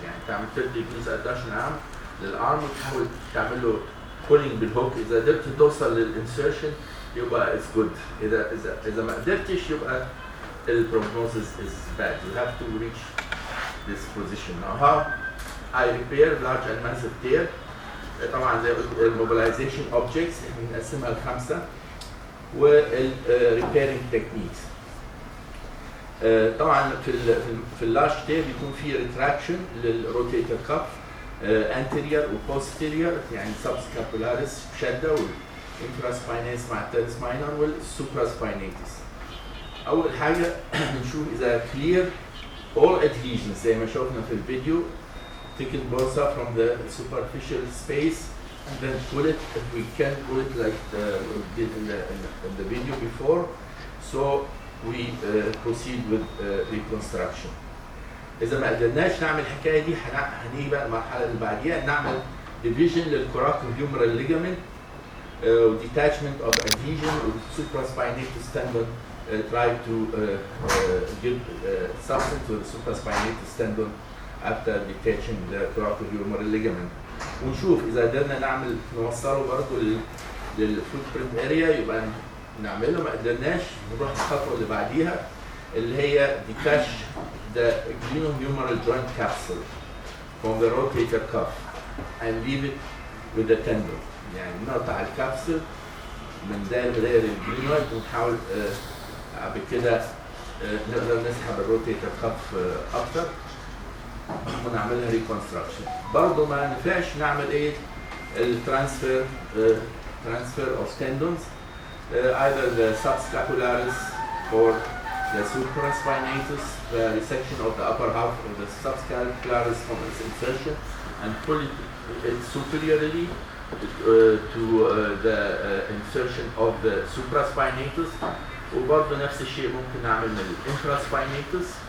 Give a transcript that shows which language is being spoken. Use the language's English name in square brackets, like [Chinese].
[Arabic] يعني تعمل [English] 30 degrees abduction [Arabic] عام للارم وتحاول تعمل له pulling بالهوك. اذا قدرت توصل للانسيرشن يبقى [English] it's good. [Arabic] اذا ما قدرتش يبقى [English] the prognosis is bad. You have to reach this position. Now how I repair large and massive tear. [Arabic] طبعا زي الموبيلايزيشن اوبجكتس بنقسمها لخمسه والريبيرنج تكنيكس. طبعا في اللارج تير بيكون في ريتراكشن للروتيتر كف انتيريور وبوستيريور يعني سبسكابولاريس شده والانفراسباينيس مع التيرسباينر والسوبراسباينيتس. اول حاجه بنشوف اذا كلير [English] all adhesions [Arabic] زي ما شفنا في الفيديو. [English] Taken bursa from the superficial space and then pull it if we can pull it like we did in the video before. So we proceed with reconstruction. [Arabic] إذا ما قدرناش نعمل الحكاية دي هنيجي بقى المرحلة اللي بعديها نعمل division للcoracohumeral [English] ligament detachment of adhesion with supraspinatus tendon. Try to give substance to the supraspinatus tendon after detaching the coracohumeral ligament. [Arabic] ونشوف اذا قدرنا نوصله برضه للفوتبرنت اريا يبقى نعمله. ما قدرناش نروح الخطوه اللي بعديها اللي هي [English] detach the glenohumeral joint capsule from the rotator cuff and leave it with the tendon. [Arabic] يعني نقطع الكبسول من داير الجلينويد ونحاول بكده نقدر نسحب الروتيتر كف اكتر ونعملها ريكونستراكشن. برضه ما نفعش نعمل ايه الترانسفير [English] transfer of tendons either the subscapularis or the supraspinatus, the resection of the upper half of the subscapularis from its insertion and pull it superiorly to the insertion of the supraspinatus. [Arabic] وبرضه نفس الشيء ممكن نعمل من الانفراسباينيتس.